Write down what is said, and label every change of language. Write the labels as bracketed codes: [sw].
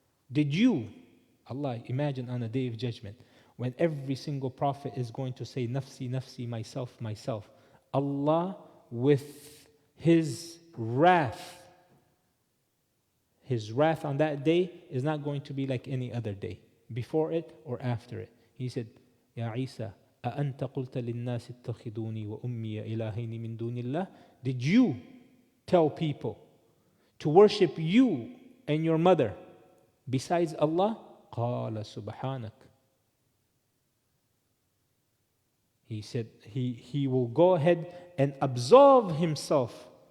[en] Did you, Allah, imagine on a day of judgment, when every single prophet is going to say, Nafsi, Nafsi, myself, myself. Allah, with His wrath on that day is not going to be like any other day, before it or after it. He said, Ya Isa, [ar] أَأَنْتَ قُلْتَ لِلنَّاسِ اتَّخِذُونِي وَأُمِّيَ إِلَهَيْنِ مِن دُونِ اللَّهِ. [en] Did you tell people to worship you and your mother besides Allah? [ar] قَالَ سُبْحَانَكَ. [en] He said he will go ahead and absolve Himself.